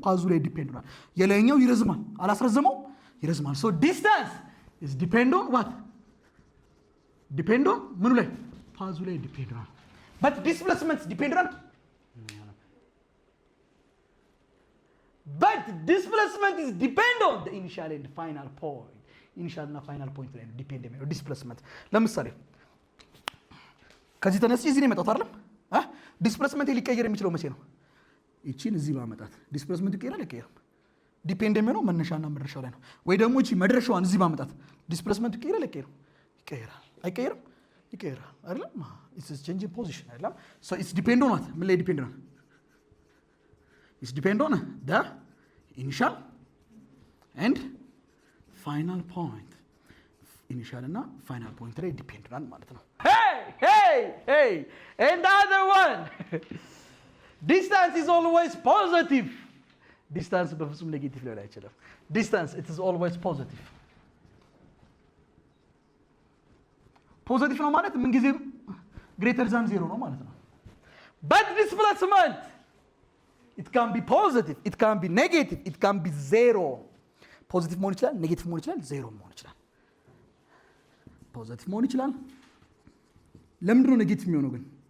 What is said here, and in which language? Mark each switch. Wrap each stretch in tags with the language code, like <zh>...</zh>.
<am>ፓዙ ላይ ዲፔንድ ነው። የላይኛው ይረዝማል፣ አላስረዘመው ይረዝማል።</am> <en>so distance is depend on what? depend on</en> <am>ምኑ ላይ? ፓዙ ላይ ዲፔንድ ነው።</am> <en>but displacement depend on but displacement is depend on the initial and final point.</en> <am>ኢኒሻል እና ፋይናል ፖይንት ላይ ዲፔንድ የሚሆነው ዲስፕሌስመንት። ለምሳሌ ከዚህ ተነስቼ እዚህ ነው የመጣሁት አይደለም? ዲስፕሌስመንት ሊቀየር የሚችለው መቼ ነው? እቺን እዚህ ባመጣት ዲስፕሌስመንት ይቀየራል አይቀየርም? ዲፔንድ የሚሆነው መነሻና መድረሻው ላይ ነው። ወይ ደግሞ እቺ መድረሻዋን እዚህ ባመጣት ዲስፕሌስመንት ይቀየራል አይቀየርም? ይቀየራል። አይቀየርም? ይቀየራል አይደለም?</am> <en>ኢትስ ቼንጅ ኢን ፖዚሽን</en> <am>አይደለም?</am> <en>ሶ ኢትስ ዲፔንድ ኦን ዋት?</en> <am>ምን ላይ ዲፔንድ ነው?</am> <en>ኢትስ ዲፔንድ ኦን ደ ኢኒሻል ኤንድ ፋይናል ፖይንት።</en> <am>ኢኒሻል እና ፋይናል ፖይንት ላይ ዲፔንድ ናል ማለት ነው።</am> <en>hey and the other one distance is always positive.</en> <am>distance በፍጹም ኔጌቲቭ ሊሆን አይችልም።</am> <en>distance it is always positive.</en> <am>ፖዚቲቭ ነው ማለት ምን ጊዜም greater than 0 ነው ማለት ነው።</am> <en>but displacement it can be positive, it can be negative, it can be 0.</en> <am>ፖዚቲቭ መሆን ይችላል፣ ኔጌቲቭ መሆን ይችላል፣ ዜሮ መሆን ይችላል። ፖዚቲቭ መሆን ይችላል። ለምንድን ነው ኔጌቲቭ የሚሆነው ግን?</am>